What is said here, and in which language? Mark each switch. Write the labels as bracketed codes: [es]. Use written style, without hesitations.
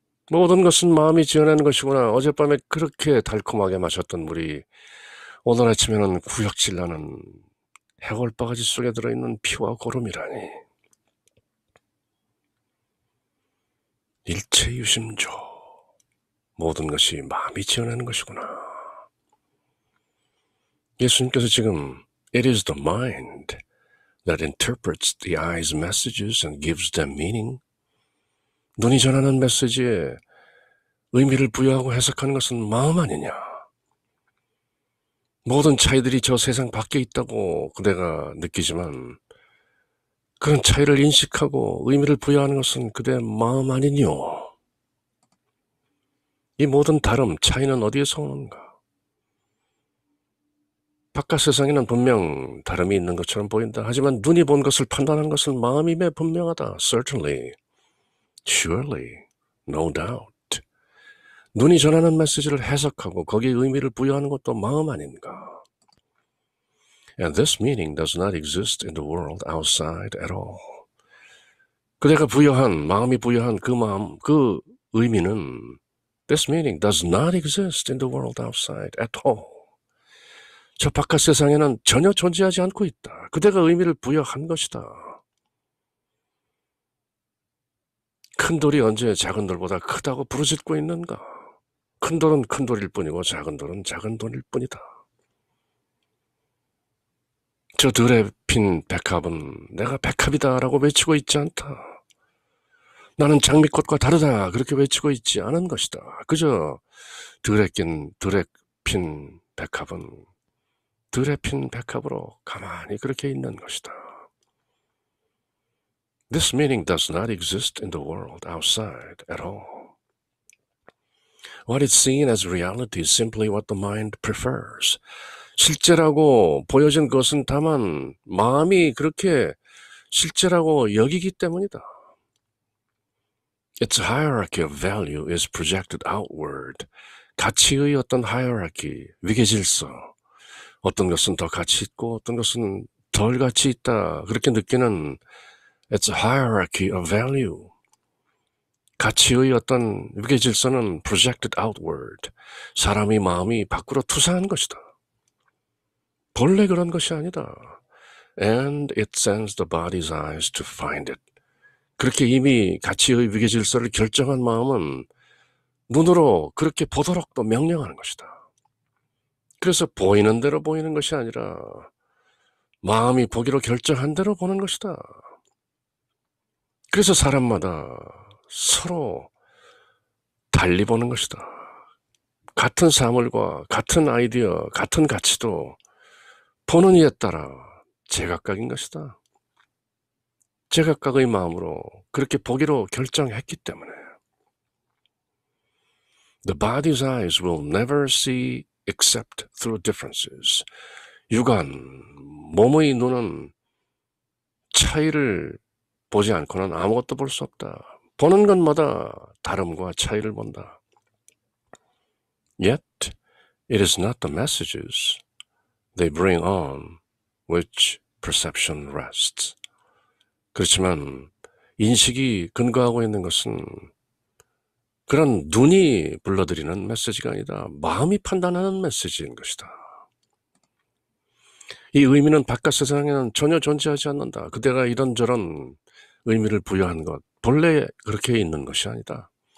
[ko] 모든 것은 마음이 지어내는 것이구나. 어젯밤에 그렇게 달콤하게 마셨던 물이 오늘 아침에는 구역질 나는 해골바가지 속에 들어있는 피와 고름이라니. 일체유심조. 모든 것이 마음이 지어내는 것이구나. 예수님께서 지금 [en] It is the mind that interprets the eye's messages and gives them meaning. [ko] 눈이 전하는 메시지에 의미를 부여하고 해석하는 것은 마음 아니냐. 모든 차이들이 저 세상 밖에 있다고 그대가 느끼지만 그런 차이를 인식하고 의미를 부여하는 것은 그대 마음 아니뇨. 이 모든 다름, 차이는 어디에서 오는가? 바깥 세상에는 분명 다름이 있는 것처럼 보인다. 하지만 눈이 본 것을 판단하는 것은 마음임에 분명하다. [en] Certainly, surely, no doubt. [ko] 눈이 전하는 메시지를 해석하고 거기에 의미를 부여하는 것도 마음 아닌가? [en] And this meaning does not exist in the world outside at all. [ko] 그대가 부여한, 마음이 부여한 그 마음, 그 의미는 [en] This meaning does not exist in the world outside at all. [ko] 저 바깥 세상에는 전혀 존재하지 않고 있다. 그대가 의미를 부여한 것이다. 큰 돌이 언제 작은 돌보다 크다고 부르짖고 있는가? 큰 돌은 큰 돌일 뿐이고 작은 돌은 작은 돌일 뿐이다. 저 들에 핀 백합은 내가 백합이다라고 외치고 있지 않다. 나는 장미꽃과 다르다 그렇게 외치고 있지 않은 것이다. 그저 들에 핀 백합은 들에 핀 백합으로 가만히 그렇게 있는 것이다. [en] This meaning does not exist in the world outside at all. What is seen as reality is simply what the mind prefers. [ko] 실제라고 보여진 것은 다만 마음이 그렇게 실제라고 여기기 때문이다. [en] Its hierarchy of value is projected outward. [ko] 가치의 어떤 hierarchy, 위계질서. 어떤 것은 더 가치 있고 어떤 것은 덜 가치 있다. 그렇게 느끼는 [en] It's a hierarchy of value. [ko] 가치의 어떤 위계질서는 [en] projected outward. [ko] 사람의 마음이 밖으로 투사한 것이다. 본래 그런 것이 아니다. And it sends the body's eyes to find it. 그렇게 이미 가치의 위계질서를 결정한 마음은 눈으로 그렇게 보도록 또 명령하는 것이다. 그래서 보이는 대로 보이는 것이 아니라 마음이 보기로 결정한 대로 보는 것이다. 그래서 사람마다 서로 달리 보는 것이다. 같은 사물과 같은 아이디어, 같은 가치도 보는 이에 따라 제각각인 것이다. 제각각의 마음으로 그렇게 보기로 결정했기 때문에 [en] The body's eyes will never see except through differences. [ko] 육안, 몸의 눈은 차이를 보지 않고는 아무것도 볼 수 없다. 보는 것마다 다름과 차이를 본다. [en] Yet, it is not the messages they bring on which perception rests. [ko] 그렇지만 인식이 근거하고 있는 것은 그런 눈이 불러들이는 메시지가 아니다. 마음이 판단하는 메시지인 것이다. 이 의미는 바깥 세상에는 전혀 존재하지 않는다. 그대가 이런저런 의미를 부여한 것, 본래 그렇게 있는 것이 아니다.